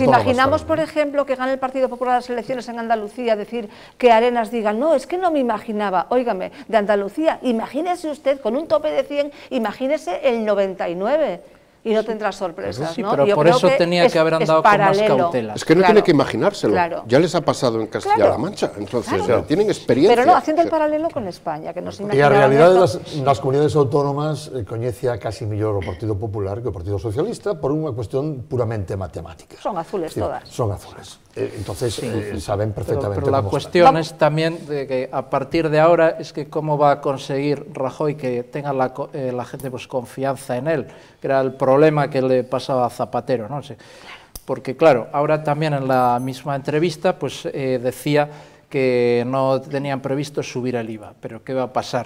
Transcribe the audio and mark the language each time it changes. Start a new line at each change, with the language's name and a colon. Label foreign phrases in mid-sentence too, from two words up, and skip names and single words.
Spanish: Pero nos imaginamos, por ejemplo, que gane el Partido Popular las elecciones en Andalucía, decir que Arenas diga, no, es que no me imaginaba, óigame, de Andalucía, imagínese usted, con un tope de 100, imagínese el 99. Y no tendrá sorpresas, sí, ¿no? pero por eso tenía que haber andado con más cautela. Es que no tiene que imaginárselo, ya les ha pasado en Castilla-La Mancha, entonces tienen experiencia. Pero no, haciendo el paralelo con España, que nos imaginamos.
Galician: E a realidade das comunidades autónomas coñece a casi mellor o Partido Popular que o Partido Socialista por unha cuestión puramente matemática.
Spanish: Son azules todas. Son azules. Entonces saben perfectamente pero la cuestión es también de que a partir de ahora es que cómo va a conseguir Rajoy que tenga la gente pues confianza en él, que era el problema que le pasaba a Zapatero, ¿no? Porque claro, ahora también en la misma entrevista pues decía que no tenían previsto subir el IVA, pero ¿qué va a pasar?